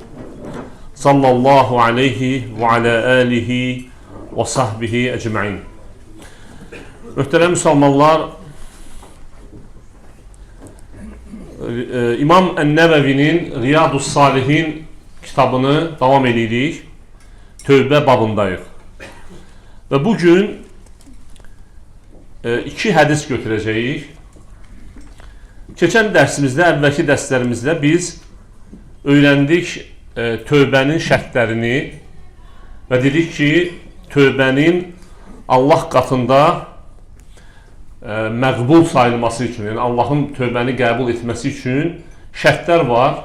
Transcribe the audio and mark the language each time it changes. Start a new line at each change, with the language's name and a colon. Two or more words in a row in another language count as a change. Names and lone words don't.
Arabic: صلى الله عليه وعلى آله وصحبه أجمعين.
Turkish: Muhterem Müslümanlar,
Azerbaijani: İmam En-Nevevi'nin Riyadus Salihin kitabını devam edirik. Tövbə babındayıq. Və bugün iki hədis götürəcəyik. Keçən dərsimizdə, əvvəlki dərslərimizdə biz öyrəndik tövbənin şərtlərini və dedik ki, tövbənin Allah qatında məqbul sayılması üçün, yəni Allahın tövbəni qəbul etməsi üçün şərtlər var.